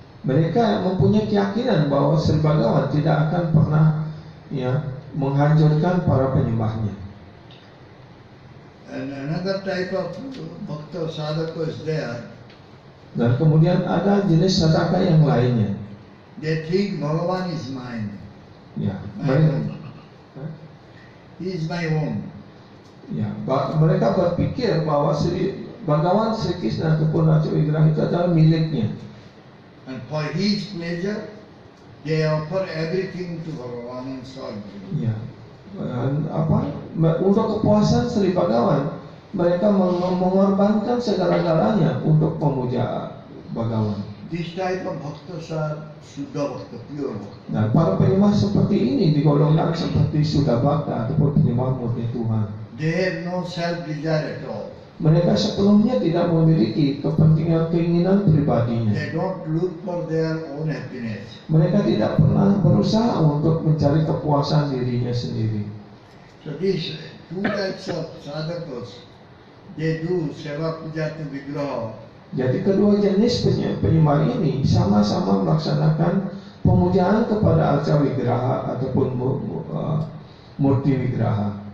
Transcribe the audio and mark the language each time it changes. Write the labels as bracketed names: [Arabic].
[Indonesian] Mereka mempunyai keyakinan bahwa Sri Bhagavan tidak akan pernah menghancurkan para penyembahnya. [English] And another type of bhakta sadhaka is there. [Indonesian] Dan kemudian ada jenis sedekah yang lainnya. [English] They think Bhagavan is mine, [Indonesian] Ya, [English] my [Indonesian] mereka, [English] own. He is my own. [Indonesian] ya, mereka berpikir bahwa Bhagawan Sri Krishna ataupun Raja Wigraha itu adalah miliknya. [English] And for his pleasure, they offer everything to Bhagavan and serve him. [Indonesian] Ya, dan untuk kepuasan Sri Bhagawan, mereka mengorbankan segala-galanya untuk memuja Bhagawan. [English] This type of bhaktas are Shuddha Bhakta, pure Bhakta. [Indonesian] Nah, para penyembah seperti ini digolongkan seperti Shuddha Bhakta ataupun penyembah murni Tuhan. [English] They have no self-desire at all. [Indonesian] Mereka sepenuhnya tidak memiliki keinginan pribadinya. [English] They don't look for their own happiness. [Indonesian] Mereka tidak pernah berusaha untuk mencari kepuasan dirinya sendiri. [English] So these two types of sadhakas, they do seva puja to Vigraha. [Indonesian] Jadi kedua jenis penyembah ini sama-sama melaksanakan pemujaan kepada Arca Wigraha ataupun Murti Wigraha